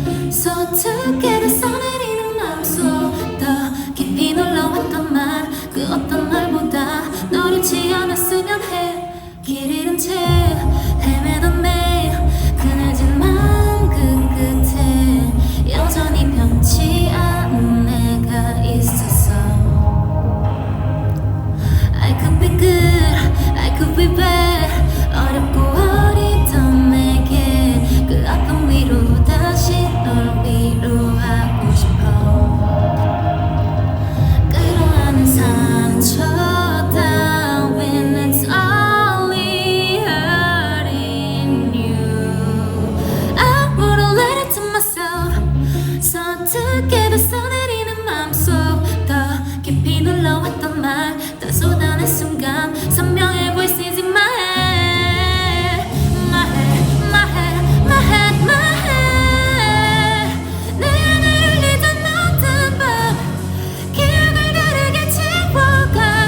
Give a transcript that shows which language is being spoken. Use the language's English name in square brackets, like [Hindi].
[Korean] 서투게 써내리는 맘속 더 깊이 놀러왔던 말 그 어떤 말보다 너를 지어냈으면 해. 길 잃은 채 헤매던 내 그늘진 마음 그 끝에 여전히 변치 않은 내가 있었어. [English] I could be good, I could be bad. [Korean] 어렵고 어리던 내게 그 아픔 위로 다시 널 위로하고 싶어. 끌어안은 상처 따윈 [English] it's only hurting you. I wouldn't let it to myself. [Korean] 서투게 써내리는 맘속 더 깊이 눌러왔던 말 다 쏟아낸 순간 선명해 [English] voices in my head. My head, my head, my head, my head. [Korean] 내 하나를 잊은 모든 밤 기억을 다르게 지워가.